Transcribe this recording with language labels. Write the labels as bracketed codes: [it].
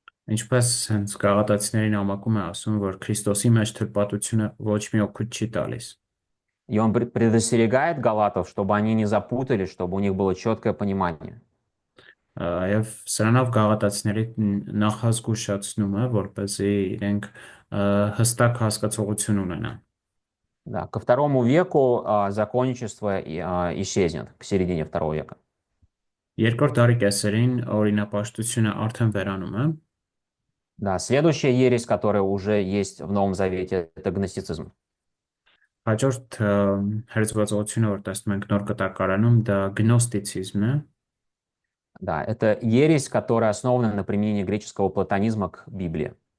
[hy] Ինչպես հենց գաղատացիների նամակում է ասում, որ Քրիստոսի մեջ թլպատությունը ոչ մի օգուտ չի տալիս։ [ru] И он предостерегает галатов, чтобы они не запутали, чтобы у них было четкое понимание. [hy] Եվ սրանով գաղատացիների նախազգուշացնում է, որպեսզի իրենք հստակ հասկացողություն ունենան։ [ru] Да, ко второму веку законничество исчезнет, к середине второго века. [hy] Երկրորդ դարի կեսերին օրինապաշտությունը արդեն վերանում է։ [ru] Да, следующая ересь, которая уже есть в Новом Завете, это гностицизм. [hy] Հաջորդ հերձվածողությունը, որ տեսնում ենք նոր կտակարանում, դա գնոստիցիզմն է։ [ru] Да, это ересь, которая основана на применении греческого платонизма к Библии.